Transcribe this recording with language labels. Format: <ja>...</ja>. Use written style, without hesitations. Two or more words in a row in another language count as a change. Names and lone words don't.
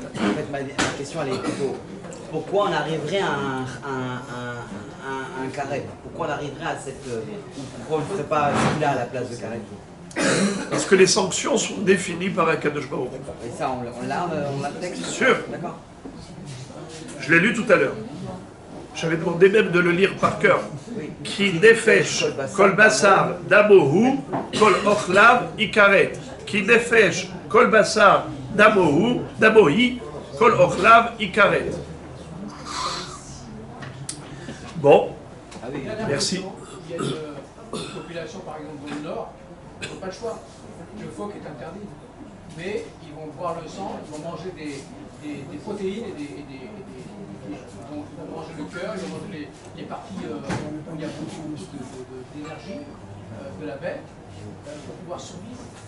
<fr>En fait, ma question elle est plutôt, pourquoi on arriverait à un Karet? Pourquoi on arriverait à cette... pourquoi on ne ferait pas celui-là à la place de Karet? Parce que les sanctions sont définies par</fr> <he>הקדוש ברוך הוא.</he> <fr>Et ça, on l'a le texte? Sûr. D'accord. Je l'ai lu tout à l'heure. J'avais demandé même de le lire par cœur.</fr> <he>כי נפש כל בשר דמו הוא כל אוכליו יכרת. כי נפש כל בשר דמו הוא כל אוכליו יכרת.</he> <fr>Bon, Ah oui, merci. Il y a une population, par exemple, dans le Nord, ils n'ont pas le choix. Le phoque est interdit. Mais ils vont boire le sang, ils vont manger des protéines ils vont manger le cœur, ils vont manger les parties où il y a beaucoup d'énergie de la bête pour pouvoir survivre.</fr>